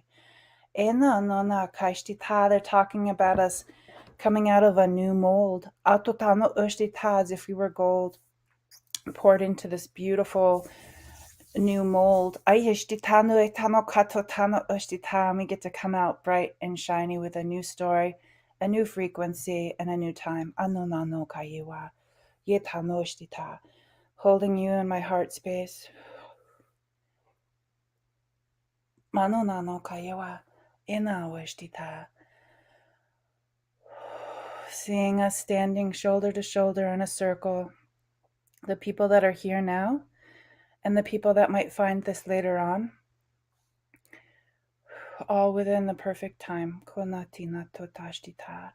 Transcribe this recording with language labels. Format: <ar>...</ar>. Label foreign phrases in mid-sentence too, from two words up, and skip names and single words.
<en>Ena nona kashtita, they're talking about us coming out of a new mold. Atotano ushtita, as if we were gold poured into this beautiful new mold. Ayishtitanu etano katotano ushtita, we get to come out bright and shiny with a new story, a new frequency, and a new time. Anonano kayewa, yetanoshtita, holding you in my heart space. Manonano kayewa, inawashtita. Seeing us standing shoulder to shoulder in a circle, the people that are here now and the people that might find this later on, all within the perfect time. Konatina totashtita.</en>